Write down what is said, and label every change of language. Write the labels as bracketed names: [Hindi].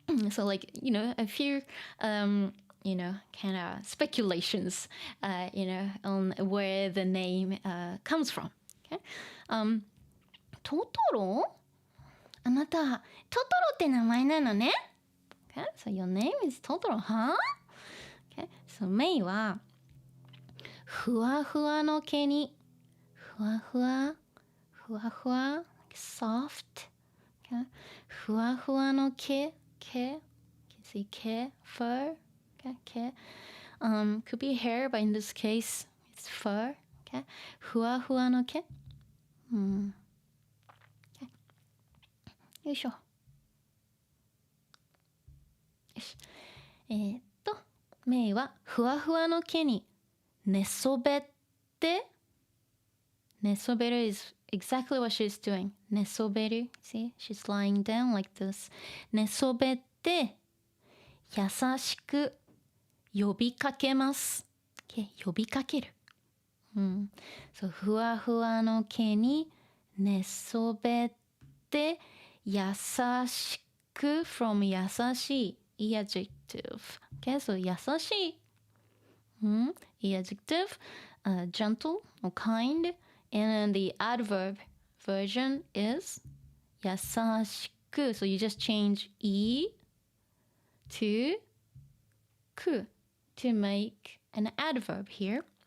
[English] So like a few kind of speculations on where the name comes from. Okay? Totoro? [Japanese] あなた、トトロって名前なのね。 [English] Okay? So your name is Totoro, huh? Okay? [Japanese] So メイはふわふわの毛にふわふわ soft、okay? ふわふわの毛 [English] can see 毛 fur、okay? 毛、could be hair, but in this case it's fur、okay? [Japanese] ふわふわの毛、okay? よいしょ。よし。メイはふわふわの毛に寝そべって、寝そべる [English] is exactly what she's doing. 寝そべる see, she's lying down like this. [Japanese] 寝そべって優しく呼びかけます。 [English] Okay? 呼びかける。 [Japanese] そう、ふわふわの毛に寝そべって優しく from 優しい adjective. [English] Okay, so 優しい。 adjective, gentle or kind, and the adverb version is 優しく. So you just change e to く to make an adverb here.